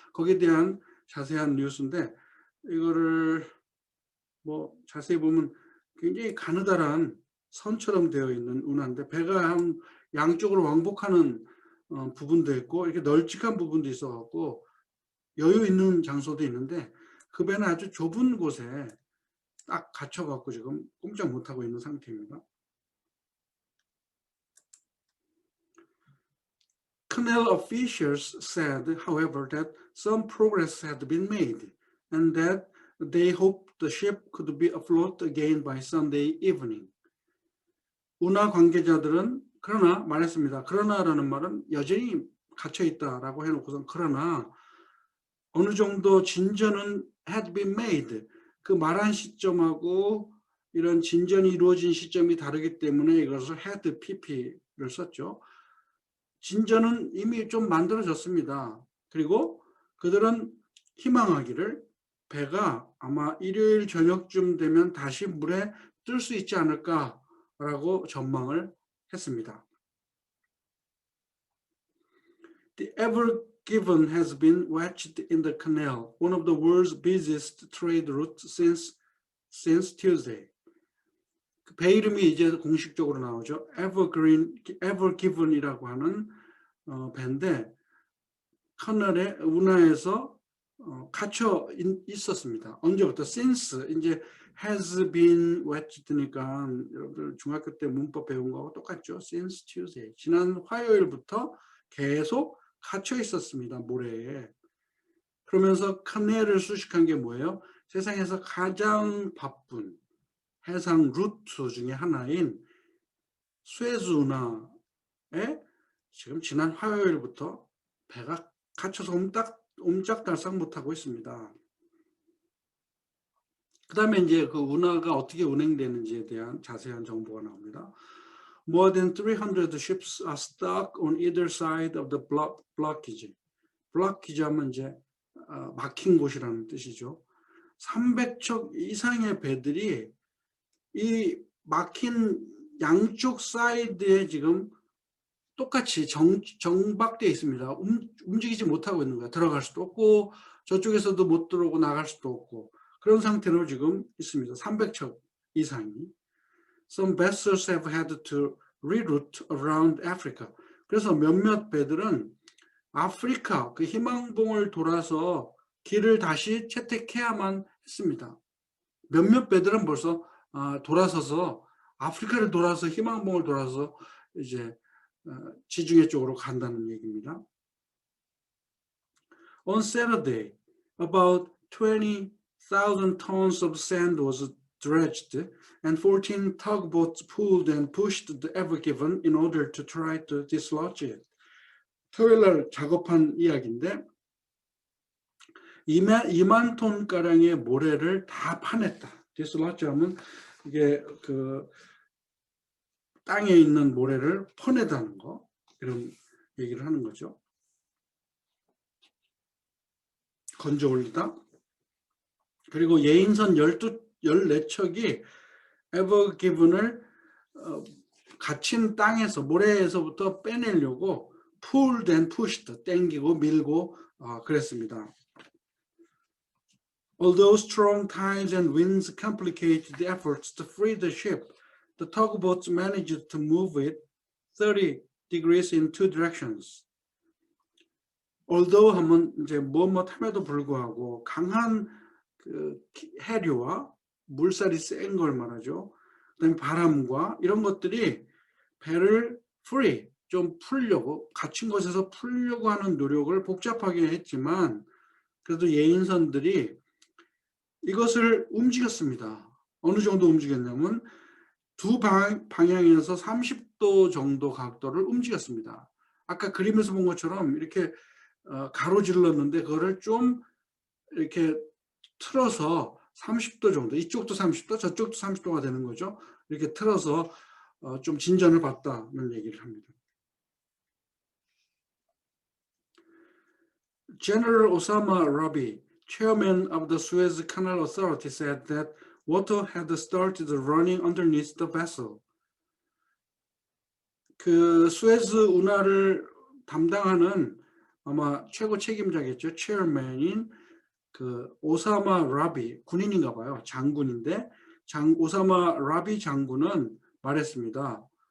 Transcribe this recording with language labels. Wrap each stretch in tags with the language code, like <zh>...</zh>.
<ko>거기에 대한 자세한 뉴스인데 이거를 뭐 자세히 보면 굉장히 가느다란 선처럼 되어 있는 운하인데 배가 한 양쪽으로 왕복하는 부분도 있고 이렇게 널찍한 부분도 있어 갖고 여유 있는 장소도 있는데 그 배는 아주 좁은 곳에 딱 갇혀 갖고 지금 꼼짝 못 하고 있는 상태입니다.</ko> <en>Canal officials said, however, that some progress had been made and that they hoped the ship could be afloat again by Sunday evening.</en> <ko>운하 관계자들은 그러나 말했습니다. 그러나라는 말은 여전히 갇혀 있다라고 해놓고선 그러나 어느 정도 진전은</ko> <en>had been made.</en> <ko>그 말한 시점하고 이런 진전이 이루어진 시점이 다르기 때문에 이것을</ko> <en>had pp</en> <ko>를 썼죠. 진전은 이미 좀 만들어졌습니다. 그리고 그들은 희망하기를 배가 아마 일요일 저녁쯤 되면 다시 물에 뜰 수 있지 않을까라고 전망을 했습니다.</ko> <en>The Ever Given has been wedged in the canal, one of the world's busiest trade routes since Tuesday.</en> <ko>배 이름이 이제 공식적으로 나오죠. Ever Given이라고 하는 배인데 커널의 운하에서 갇혀 있었습니다. 언제부터? Since 이제</ko> <en>has been wedged</en> <ko>니까 여러분들 중학교 때 문법 배운 거하고 똑같죠.</ko> <en>Since Tuesday.</en> <ko>지난 화요일부터 계속 갇혀 있었습니다. 모래에. 그러면서 카넬을 수식한 게 뭐예요? 세상에서 가장 바쁜 해상 루트 중에 하나인 수에즈 운하에 지금 지난 화요일부터 배가 갇혀서 옴짝달싹 못하고 있습니다. 그 다음에 이제 그 운하가 어떻게 운행되는지에 대한 자세한 정보가 나옵니다.</ko> <en>More than 300 ships are stuck on either side of the blockage.</en> <ko>blockage 하면 이제 막힌 곳이라는 뜻이죠. 300척 이상의 배들이 이 막힌 양쪽 사이드에 지금 똑같이 정박되어 있습니다. 움직이지 못하고 있는 거야. 들어갈 수도 없고 저쪽에서도 못 들어오고 나갈 수도 없고 그런 상태로 지금 있습니다. 300척 이상이.</ko> <en>Some vessels have had to reroute around Africa.</en> <ko>그래서 몇몇 배들은 아프리카 그 희망봉을 돌아서 길을 다시 채택해야만 했습니다. 몇몇 배들은 벌써 돌아서서 아프리카를 돌아서 희망봉을 돌아서 이제 지중해 쪽으로 간다는 얘기입니다.</ko> <en>On Saturday, about 20,000 tons of sand was dredged and 14 tugboats pulled and pushed the Ever Given in order to try to dislodge it.</en> <ko>토요일 날 작업한 이야기인데 2만 톤가량의 모래를 다 파냈다. dislodge 하면 이게 그 땅에 있는 모래를 퍼내다는 거 이런 얘기를 하는 거죠. 건져 올리다. 그리고 예인선 14척이 Ever Given을 갇힌 땅에서 모래에서부터 빼내려고</ko> <en>pulled and pushed</en> <ko>땡기고 밀고 그랬습니다.</ko> <en>Although strong tides and winds complicated the efforts to free the ship, the tugboats managed to move it 30 degrees in two directions.</en> <ko>Although 하면 이제 뭐뭐함에도 불구하고 강한 그 해류와 물살이 센 걸 말하죠. 그다음에 바람과 이런 것들이 배를 free 좀 풀려고 갇힌 곳에서 풀려고 하는 노력을 복잡하게 했지만 그래도 예인선들이 이것을 움직였습니다. 어느 정도 움직였냐면 두 방향에서 30도 정도 각도를 움직였습니다. 아까 그림에서 본 것처럼 이렇게 가로질렀는데 그거를 좀 이렇게 틀어서 30도 정도, 이쪽도 30도, 저쪽도 30도가 되는 거죠. 이렇게 틀어서 좀 진전을 받다는 얘기를 합니다.</ko> <en>General Osama Rabi, chairman of the Suez Canal Authority, said that water had started running underneath the vessel.</en> <ko>그 수에즈 운하를 담당하는 아마 최고 책임자겠죠. 체어맨인 그 오사마 라비 군인인가 봐요. 장군인데 오사마 라비 장군은 말했습니다.</ko>